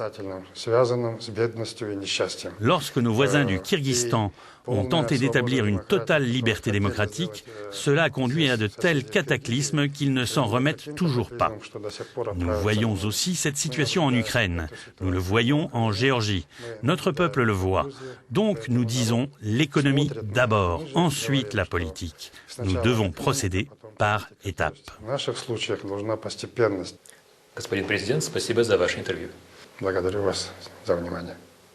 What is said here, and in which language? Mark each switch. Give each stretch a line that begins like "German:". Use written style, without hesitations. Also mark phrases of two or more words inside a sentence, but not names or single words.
French: Lorsque nos voisins du Kirghizstan ont tenté d'établir une totale liberté démocratique, cela a conduit à de tels cataclysmes qu'ils ne s'en remettent toujours pas. Nous voyons aussi cette situation en Ukraine. Nous le voyons en Géorgie. Notre peuple le voit. Donc nous disons l'économie d'abord, ensuite la politique. Nous devons procéder par étapes.
Russian: Господин президент, спасибо за ваше интервью. Благодарю вас за внимание.